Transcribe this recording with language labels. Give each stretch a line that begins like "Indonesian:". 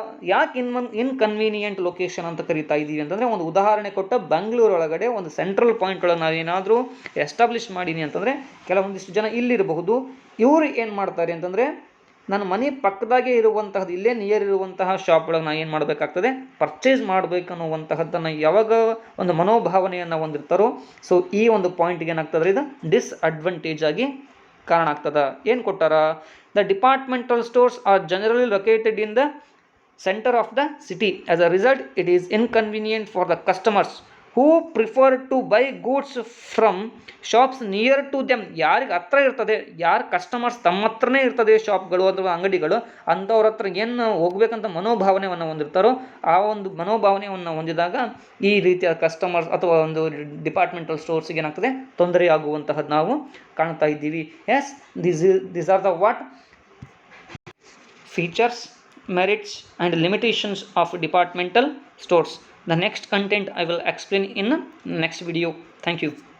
Kannada: ಯಾಕೆ inconvenient location ಅಂತ ಕರಿತಾ ಇದ್ದೀವಿ ಅಂತಂದರೆ, ಒಂದು ಉದಾಹರಣೆ ಕೊಟ್ಟ, ಬೆಂಗಳೂರು ಒಳಗಡೆ ಒಂದು ಸೆಂಟ್ರಲ್ ಪಾಯಿಂಟ್ ಒಳಗೆ ನಾವು ಏನಾದರೂ ಎಸ್ಟಾಬ್ಲಿಷ್ ಮಾಡೀನಿ ಅಂತಂದರೆ ಕೆಲವೊಂದಿಷ್ಟು ಜನ ಇಲ್ಲಿರಬಹುದು, ಇವರು ಏನು ಮಾಡ್ತಾರೆ ಅಂತಂದರೆ ನನ್ನ ಮನೆ ಪಕ್ಕದಾಗೆ ಇರುವಂತಹದ್ದು, ಇಲ್ಲೇ ನಿಯರ್ ಇರುವಂತಹ ಶಾಪ್ ಒಳಗೆ ನಾನು ಏನು ಮಾಡಬೇಕಾಗ್ತದೆ, ಪರ್ಚೇಸ್ ಮಾಡಬೇಕು ಅನ್ನುವಂತಹದ್ದನ್ನು ಯಾವಾಗ ಒಂದು ಮನೋಭಾವನೆಯನ್ನು ಹೊಂದಿರ್ತಾರೋ, ಸೊ ಈ ಒಂದು ಪಾಯಿಂಟ್ಗೆ ಏನಾಗ್ತದೆ, ಇದು ಡಿಸ್ಅಡ್ವಾಂಟೇಜ್ ಆಗಿ ಕಾರಣ ಆಗ್ತದೆ. ಏನು ಕೊಟ್ಟಾರ,
English: The departmental stores are generally located in the center of the city. As a result, it is inconvenient for the customers who prefer to buy goods from shops near to them.
Kannada: ಯಾರಿಗೆ ಹತ್ರ ಇರ್ತದೆ, ಯಾರು customers ತಮ್ಮ ಹತ್ರನೇ ಇರ್ತದೆ ಶಾಪ್ಗಳು ಅಥವಾ ಅಂಗಡಿಗಳು, ಅಂಥವ್ರ ಹತ್ರ ಏನು ಹೋಗ್ಬೇಕಂತ ಮನೋಭಾವನೆಯನ್ನು ಹೊಂದಿರ್ತಾರೋ ಆ ಒಂದು ಮನೋಭಾವನೆಯನ್ನು ಹೊಂದಿದಾಗ ಈ ರೀತಿಯ ಕಸ್ಟಮರ್ಸ್ ಅಥವಾ ಒಂದು ಡಿಪಾರ್ಟ್ಮೆಂಟಲ್ ಸ್ಟೋರ್ಸ್ಗೆ ಏನಾಗ್ತದೆ, ತೊಂದರೆ ಆಗುವಂತಹದ್ದು ನಾವು ಕಾಣ್ತಾ ಇದ್ದೀವಿ.
English: Yes, these are the what features, merits and limitations of departmental stores. The next content I will explain in next video. Thank you.